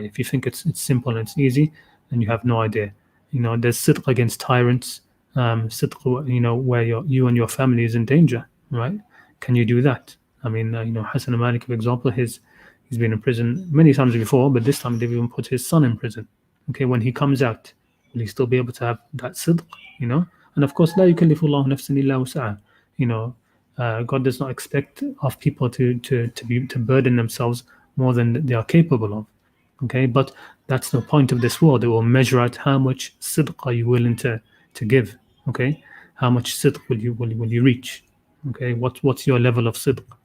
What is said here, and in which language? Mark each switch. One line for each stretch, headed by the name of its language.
English: If you think it's simple and it's easy, then you have no idea. There's sidq against tyrants, sidq, where you and your family is in danger. Right? Can you do that? I mean, Hassan al-Malik, for example, he's been in prison many times before, but this time they've even put his son in prison. Okay, when he comes out, will he still be able to have that sidq? And of course,
Arabic: لا يكلف الله نفسا إلا وسعها.
English: God does not expect of people to burden themselves more than they are capable of. Okay, but that's the point of this world. It will measure out how much sidq are you willing to give. Okay, how much sidq will you reach? Okay, what's your level of sidq?